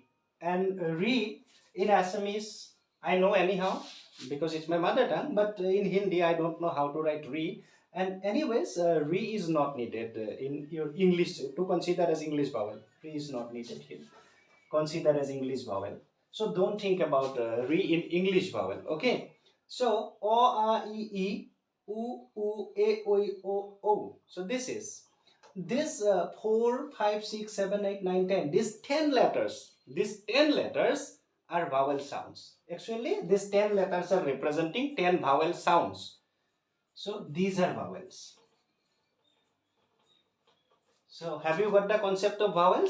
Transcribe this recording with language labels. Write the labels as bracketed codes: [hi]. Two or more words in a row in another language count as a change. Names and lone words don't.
[en] And re in Assamese, I know anyhow because it's my mother tongue, but in Hindi, I don't know how to write re. And anyways, re is not needed in your English to consider as English vowel. Re is not needed here. Consider as English vowel. So don't think about re in English vowel. Okay. So o a e e u a o I, o. So this is this 4 5 6 7 8 9 10. These 10 letters. These 10 letters are vowel sounds. Actually, these 10 letters are representing 10 vowel sounds. So these are vowels. So have you got the concept of vowels?